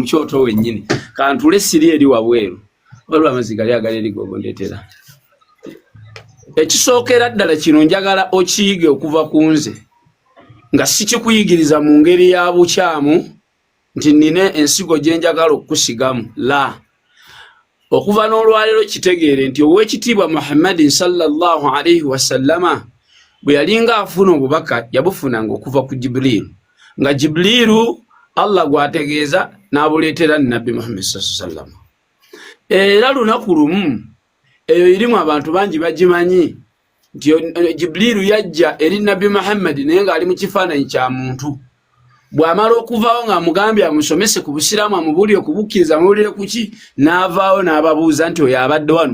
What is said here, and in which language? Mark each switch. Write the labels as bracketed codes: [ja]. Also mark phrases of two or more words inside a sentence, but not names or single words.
[lg] kyoto wennyini kantule siri eri wabweru waliwo amaziga lyagala eri gogo ndetera ekisookera ddala kino njagala okiyige okuva ku nze nga sikikuyigiriza mu ngeri ya bukyamu nti nina ensigo gye njagala okusigamu la okuva n'olwaleero kitegeere nti ow'ekitiibwa Muhammadin [ar] صلى الله عليه وسلم [lg] bwe yalinga afuna obubaka yabufunanga okuva ku Jibrilu nga Jibrilu Allah gwategeeza n'abuleetera Nabbi Muhammad [ar] صلى الله عليه وسلم [lg] era lunaku lumu eyo irimu abantu bangi bagimanyi nti Jibrilu yajja eri Nabbi Muhammad naye nga ali mu kifaananyi kya muntu bw'amala okuvaawo ng'amugambye amusomese ku busiraamu amubulire okubukkiriza amubulire kuki n'avaawo n'ababuuza nti oyo abadde wano